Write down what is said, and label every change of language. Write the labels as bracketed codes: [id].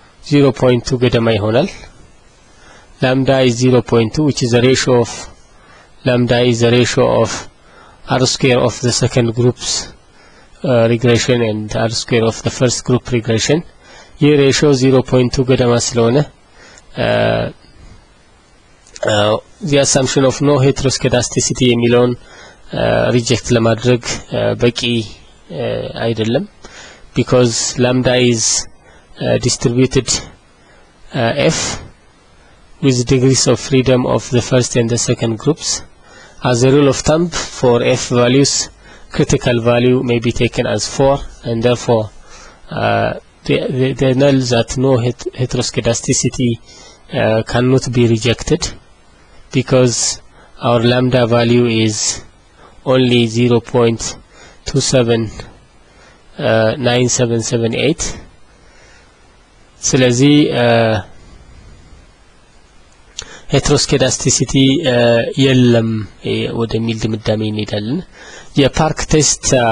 [am] 0.2 ገደማ ይሆናል [en] lambda is 0.2 which is the ratio of lambda is the ratio of r square of the second group's regression and r square of the first group regression here ratio [am] 0.2 ገደማ ስለሆነ [en] the assumption of no heteroscedasticity [am] የሚለውን ሪጀክት ለማድረግ በቂ አይደለም [en] because lambda is distributed F with degrees of freedom of the first and the second groups. As a rule of thumb, for F values, critical value may be taken as 4, and therefore the null that no heteroscedasticity cannot be rejected, because our lambda value is only 0.279778. [am] ስለዚህ ሄትሮስኬዳስቲሲቲ የለም ወደሚል ድምዳሜ እንሄዳለን። የፓርክ ቴስት